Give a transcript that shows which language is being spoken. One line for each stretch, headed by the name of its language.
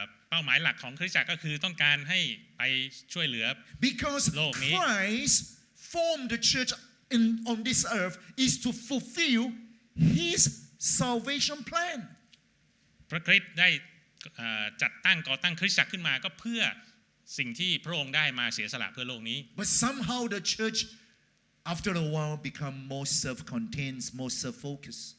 Thai: เป้าหมายหลักของคริสตจักรก็คือต้องการให้ไปช่วยเหลือ
English: Because
Thai: โลกนี้
English: Christ formed the church on this earth is to fulfill His salvation plan.
Thai: พระคริสต์ได้จัดตั้งก่อตั้งคริสตจักรขึ้นมาก็เพื่อสิ่งที่พระองค์ได้มาเสียสละเพื่อโลกนี้
English: But somehow the church, after a while, become more self-contained, more self-focused.